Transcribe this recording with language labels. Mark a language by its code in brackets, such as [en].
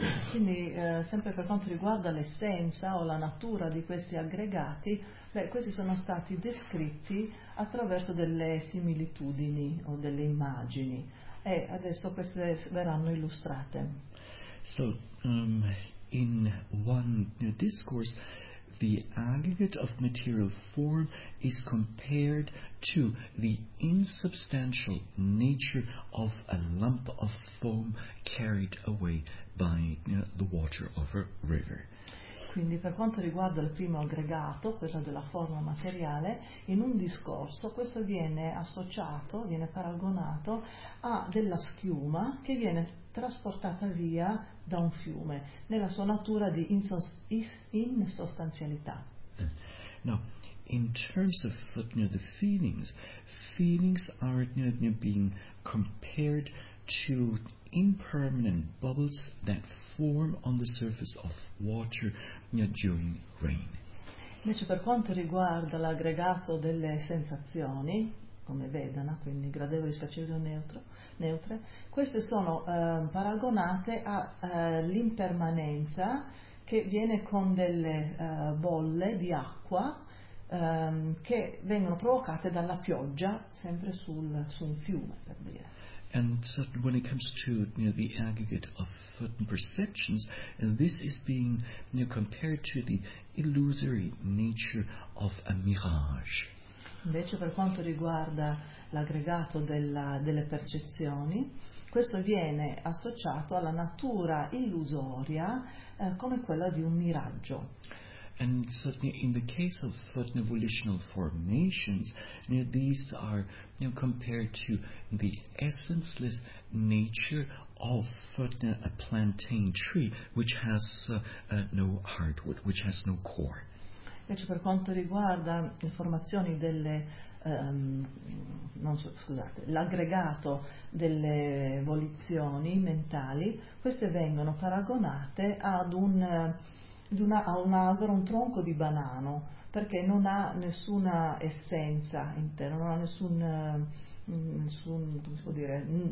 [it] Quindi sempre per quanto riguarda l'essenza o la natura di questi aggregati, beh, questi sono stati descritti attraverso delle similitudini o delle immagini, e adesso queste verranno illustrate. [en] So in one discourse, the aggregate of material form is compared to the insubstantial nature of a lump of foam carried away by the water of a river. [it] Quindi per quanto riguarda il primo aggregato, quello della forma materiale, in un discorso questo viene associato, viene paragonato a della schiuma che viene trasportata via da un fiume, nella sua natura di insostanzialità. [en] Now, in terms of the feelings, feelings are being compared to impermanent bubbles that form on the surface of water during rain. [it] Invece per quanto riguarda l'aggregato delle sensazioni, come vedana, quindi gradevoli, spiacevoli o neutre, queste sono paragonate all'impermanenza che viene con delle bolle di acqua che vengono provocate dalla pioggia, sempre su un fiume, per dire. [en] And so when it comes to the aggregate of certain perceptions, this is being compared to the illusory nature of a mirage. [it] Invece per quanto riguarda l'aggregato delle percezioni, questo viene associato alla natura illusoria come quella di un miraggio. [en] And certainly in the case of volitional formations, these are compared to the essenceless nature of a plantain tree which has no hardwood, which has no core. [it] Invece per quanto riguarda le formazioni delle non so, scusate, l'aggregato delle volizioni mentali, queste vengono paragonate ad un tronco di banano, perché non ha nessuna essenza interna, non ha nessun come si può dire,